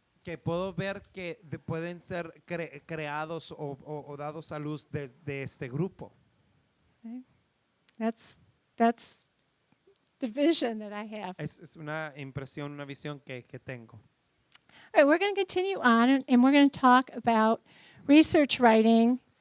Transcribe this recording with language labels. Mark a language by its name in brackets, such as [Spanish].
[Spanish] Que puedo ver que pueden ser creados o dados a luz desde este grupo. [English] That's the vision that I have. [Spanish] Es una impresión, una visión que tengo. [English] All right, we're going to continue on, and we're going to talk about research writing